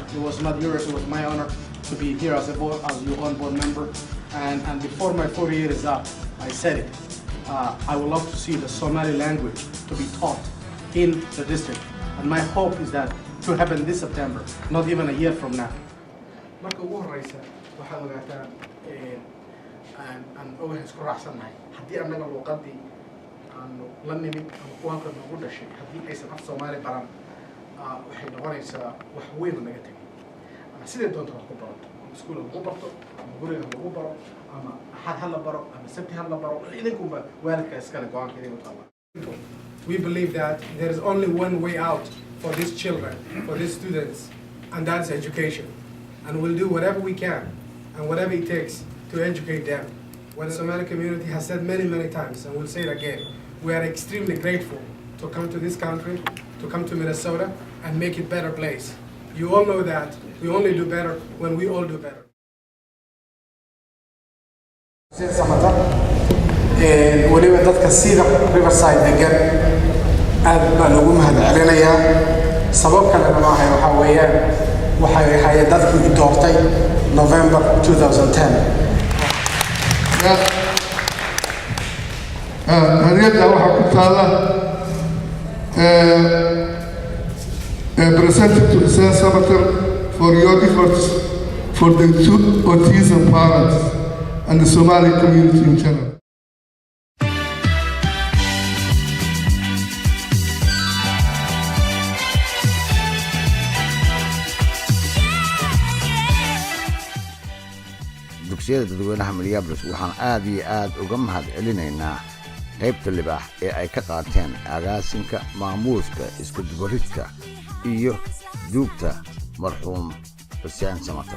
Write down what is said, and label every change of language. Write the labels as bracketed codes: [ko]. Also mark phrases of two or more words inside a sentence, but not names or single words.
[en] It was not yours, it was my honor to be here as your own board member. And before my 4 years is up, I said it. I would love to see the Somali language to be taught in the district. And my hope is that to happen this September, not even a year from now. [so] marka ugu horeysa waxaad ogaataa aan ogahay isku raacsanahay haddii annaga luuqadii aanu la nimid ama kuwanka nagu dhashay haddii aysan af Soomaali baran waxay noqonaysaa wax weyn oo naga tegay. ama sidee doonto wax ku barato, ama iskuul lagu barto, ama guriga lagu baro, ama axad ha la baro, ama sabti ha la baro, idinkuba waalidka iskale go-aanka idinku taala. [en] We believe that there is only one way out for these children, for these students, and that's education. And we'll do whatever we can and whatever it takes to educate them. What the Somali community has said many, many times, and we'll say it again, we are extremely grateful to come to this country, to come to Minnesota, and make it a better place. You all know that we only do better when we all do better. [so] waliba dadka sida Riverside degan aad baan ugu mahadcelinayaa. sabab kalena ma ahay, waxa weeyaan waxay ahayd dadkii doortay November 2010. hadiyada waxa ku taala [en] presented to Xuseen Samatar for your efforts for the autism parents and the Somali community in general. [so] dugsiyada dadweynaha Minneapolis waxaan aad iyo aad uga mahadcelinaynaa qaybta libaax ee ay ka qaateen agaasinka maamuuska isku dubaridka iyo duugta marxuum Xuseen Samatar.